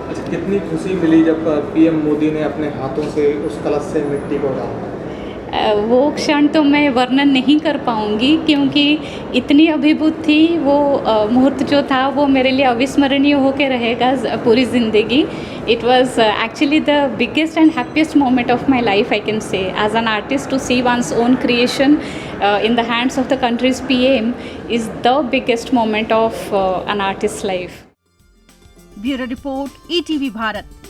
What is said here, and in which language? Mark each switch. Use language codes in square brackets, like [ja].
[hi] कितनी खुशी मिली जब पीएम मोदी ने अपने हाथों से उस कलश से मिट्टी को डाला? वो क्षण तो मैं वर्णन नहीं कर पाऊँगी क्योंकि इतनी अभिभूत थी वो मुहूर्त जो था, वो मेरे लिए अविस्मरणीय होकर रहेगा पूरी ज़िंदगी। [en] It was actually the biggest and happiest moment of my life, I can say. As an artist, to see one's own creation in the hands of the country's PM is the biggest moment of an artist's life. [hi] Bureau report, ETV Bharat.